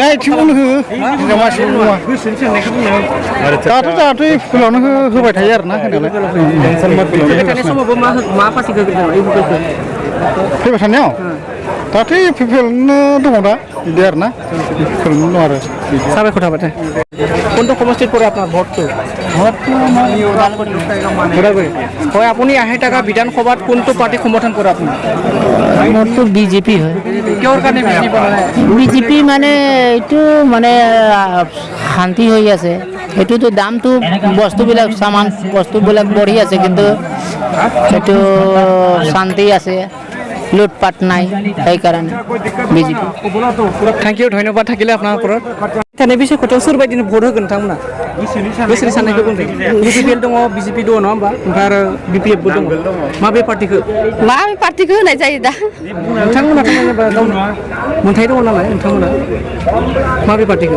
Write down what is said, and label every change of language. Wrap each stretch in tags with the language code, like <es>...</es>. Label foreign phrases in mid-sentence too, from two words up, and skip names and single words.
<brx>दाथ' इउपिपिएलआवनो होबाय थायो आरो ना फैबाय थानाय समावबो मा पार्टिखौ फैबाय थानायाव दाथ' इउपिपिएलआवनो दङ दा बिदि आरो ना इउपिपिएलआवनो दं आरो साबायखर थाबाय</brx> <as>কোনটো সমষ্টিত পৰে আপোনাৰ ভোটটো হয় আপুনি 80 টাকা বিধানসভাত কোনটো পাৰ্টি সমৰ্থন কৰে আপুনি মোৰতো বিজেপি হয় কিহৰ কাৰণে বিজেপি মানে এইটো মানে শান্তি হৈ আছে এইটোতো দামটো বস্তুবিলাক সামান বস্তুবিলাক বঢ়ি আছে কিন্তু এইটো শান্তি আছে লুটপাট নাই সেইকাৰণে বিজেপি</as> <en>thank you</en> <brx>धन्यबाद</brx> <as>থাকিলে আপোনাৰ ওপৰত</as> <brx>थानाय बिसायख'थियाव सोर बायदिनो भट होगोन नोंथांमोना गोसोनि साननायखौ बुंदों इउपिपिएल दङ बिजेपि दङ नङा होमबा ओमफ्राय आरो बिपिएफबो दङ माबे पार्टिखौ होनाय जायो दा नोंथांमोनाथ' जेनेबा मोनथाय दङ नालाय नोंथांमोना माबे पार्टिखौ</brx>